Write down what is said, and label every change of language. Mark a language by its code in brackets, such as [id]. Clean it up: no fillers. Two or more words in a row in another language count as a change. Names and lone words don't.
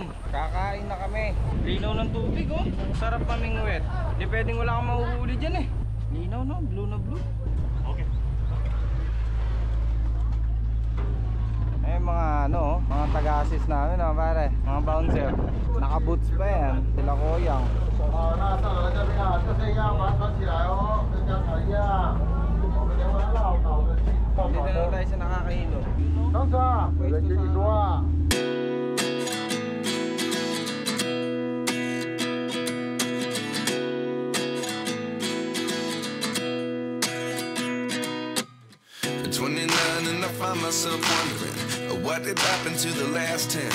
[tl] Kakain na kami. Linaw ng tubig, oh. Sarap kaming wet. Hindi pwedeng wala kang mahuhuli dyan eh. Linaw, no? Blue na blue. Eh mga ano, mga taga-assist namin pare, mga bouncer. Naka-boots pa yan, sila Koyang. [zh] 好，那上来这边啊，就这样把它穿起来哦，跟刚才一样。我们连完绕岛的去绕 [tl] Dito [zh] 岛 [tl] na lang [zh] 的。 [tl] tayo sa nakakahilo. [zh] 上车，有人接你说啊。 [en] At 29 and I find myself wondering what did happen to the last 10.